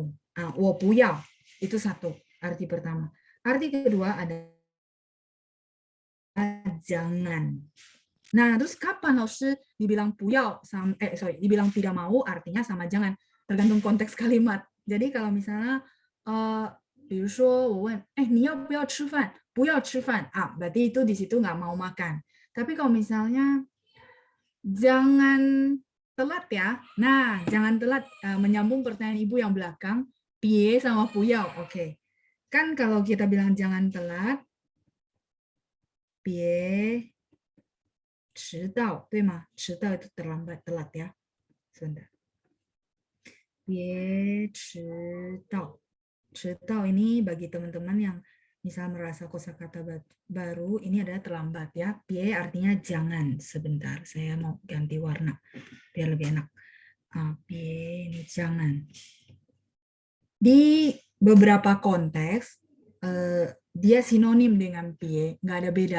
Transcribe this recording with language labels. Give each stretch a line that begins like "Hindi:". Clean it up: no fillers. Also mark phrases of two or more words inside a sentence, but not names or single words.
Chinese: 我不要.
Indonesian: Itu satu, arti pertama. Arti kedua ada jangan. Nah, terus kapan Laoshi dibilang puyao dibilang tidak mau artinya sama jangan. Tergantung konteks kalimat. Jadi kalau misalnya
Chinese: 比如说我问，你要不要吃饭？不要吃饭
Indonesian: berarti itu di situ nggak mau makan. Tapi kalau misalnya jangan telat ya. Nah, jangan telat menyambung pertanyaan Ibu yang belakang, pie sama puyao. Oke. Kan kalau kita bilang jangan telat,
Chinese: pie 迟到，对吗？
Indonesian: 迟到 itu terlambat, telat ya. Sebentar.
Chinese: 别迟到.
Indonesian: 迟到 ini bagi teman-teman yang misal merasa kosakata baru, ini adalah terlambat ya. Pie artinya jangan. Sebentar, saya mau ganti warna biar lebih enak. Pie ini jangan. Di beberapa konteks dia sinonim dengan pie, nggak ada beda.